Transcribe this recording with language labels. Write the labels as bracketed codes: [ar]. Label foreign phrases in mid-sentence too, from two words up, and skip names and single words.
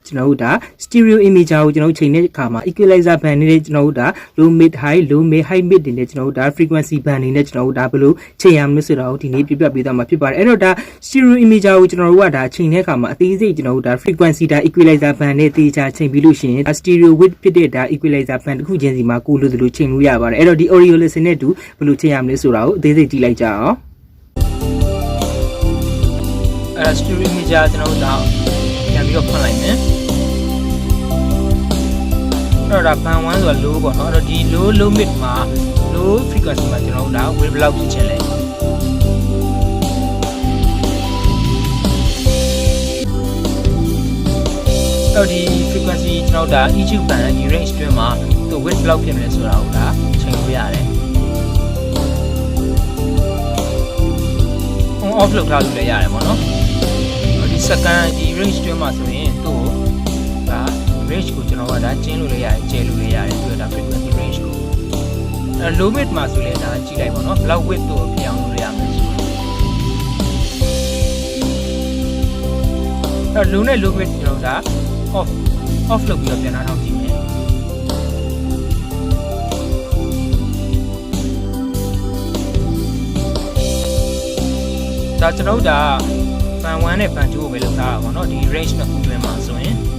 [my] ကျွန်တော်တို့ဒါ [en] stereo image [my] ကိုကျွန်တော်တို့ချိန်တဲ့အခါမှာ [en] equalizer band [my] နဲ့ကျွန်တော်တို့ဒါ [en] low mid high low mid high mid [my] တွေနဲ့ကျွန်တော်တို့ဒါ [en] frequency band [my] တွေနဲ့ကျွန်တော်တို့ဒါဘယ်လိုချိန်ရမလဲဆိုတော့ဒီနေ့ပြပြပေးသွားမှာဖြစ်ပါတယ်အဲ့တော့ဒါ [en] stereo image [my] ကိုကျွန်တော်တို့ကဒါချိန်တဲ့အခါမှာအသေးစိတ်ကျွန်တော်တို့ဒါ frequency ဒါ [en] equalizer band [my] နဲ့တေချာချိန်ပြီးလို့ရှိရင် [en] stereo width [my] ဖြစ်တဲ့ဒါ [en] equalizer band [my] တစ်ခုချင်းစီမှာကိုလိုသလိုချိန်လို့ရပါတယ်အဲ့တော့ဒီ [en] audio listen [my] နဲ့တူဘယ်လိုချိန်ရမလဲဆိုတာကိုအသေးစိတ်ကြည့်လိုက်ကြအောင် [en] stereo image [my] ကျွန်တော်တို့ဒါပြန်ပြီးတော့ဖွင့်လိုက်မယ်အဲ့တော့ဘန်1ဆိုတာ low ပေါ့နော်အဲ့တော့ဒီ [en] low mid [my] မှာ [en] low frequency [my] မှာကျွန်တော်တို့ဒါ wave ဘယ်လောက်ဖြစ်ချင်လဲ အဲ့ဒီ frequency ကျွန်တော်တို့ဒါ [en] EQ band [my] ဒီ range တွင်းမှာသူ width ဘယ်လောက်ဖြစ်မလဲဆိုတာကိုဒါချိန်လို့ရတယ် [en] on off [my] လုပ်ထားလို့လည်းရတယ်ပေါ့နော်ဒီ second ဒီ range တွင်းမှာဆိုရင်သူ့ဒါ range ကိုကျွန်တော်ကဒါကျင်းလို့လည်းရတယ်ကျဲလို့လည်းရတယ်ပြီးတော့ဒါ frequency range ကို [en] low mid [my] မှာဆိုလည်းဒါကြည့်လိုက်ပါတော့ [en] block width [my] တို့ပြောင်းလို့ရမယ်ဆို တော့low နဲ့ [en] low mid [my] ကျွန်တော်ဒါ off လုပ်ပြီးတော့ပြန်လာတော့ကြည့်မယ်ဒါကျွန်တော်ဒါ fan 1နဲ့ fan 2ကိုပဲလုပ်ထားတာပေါ့နော်ဒီ range နှစ်ခုတွင်းမှာဆိုရင်